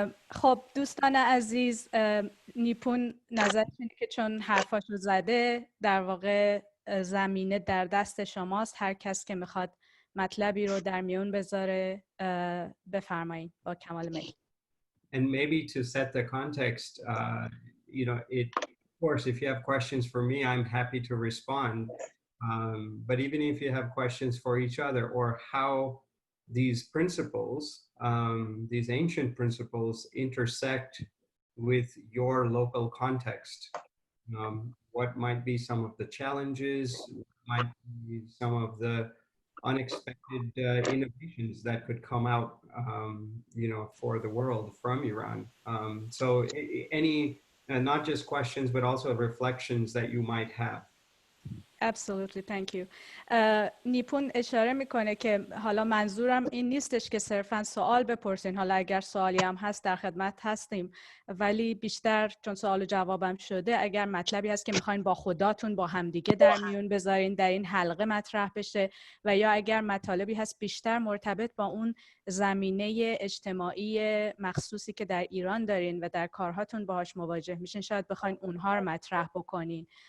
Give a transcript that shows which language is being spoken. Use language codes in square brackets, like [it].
[fa] خب دوستان عزیز، نیپون نظرش اینه که چون حرفاشو زده در واقع زمینه در دست شماست. هر کس که میخواد مطلبی رو در میون بذاره بفرمایید با کمال میل. [en] And maybe to set the context, you know, of course, if you have questions for me, I'm happy to respond. But even if you have questions for each other or how these principles, these ancient principles intersect with your local context. What might be some of the challenges, might be some of the unexpected innovations that could come out, you know, for the world from Iran. So any, not just questions, but also reflections that you might have. Absolutely, thank you. [fa] نیپون اشاره میکنه که حالا منظورم این نیستش که صرفاً سوال بپرسین، حالا اگر سوالی هم هست در خدمت هستیم، ولی بیشتر چون سوال و جوابم شده اگر مطلبی هست که میخواین با خداتون با همدیگه در میون بذارین در این حلقه مطرح بشه، و یا اگر مطالبی هست بیشتر مرتبط با اون زمینه اجتماعی مخصوصی که در ایران دارین و در کارهاتون باهاش مواجه میشین، شاید بخواین اونها رو مطرح بکنین.